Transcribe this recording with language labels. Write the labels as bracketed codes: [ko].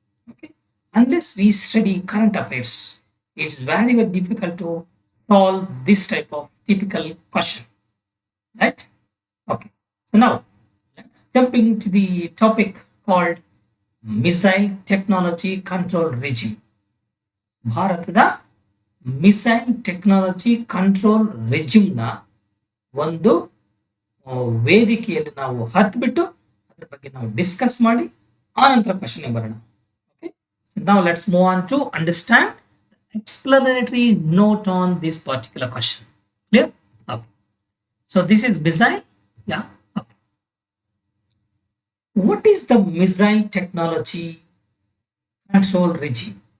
[en] Okay, unless we study current affairs, it's very very difficult to solve this type of typical question, right? Okay, so now let's jump into the topic called missile technology control regime. [kn] ಭಾರತದ missile technology control regime ನ ಒಂದು ವೇದಿಕೆಯಲ್ಲಿ ನಾವು ಹತ್ಬಿಟ್ಟು ಅದರ ಬಗ್ಗೆ ನಾವು discuss ಮಾಡಿ ಆನಂತರ ಕ್ವೆಶ್ಚನ್ ಬರೋಣ. [en] Okay, now let's move on to understand the explanatory note on this particular question. Clear? Okay, so this is missile. Yeah. Okay, what is the missile technology control regime?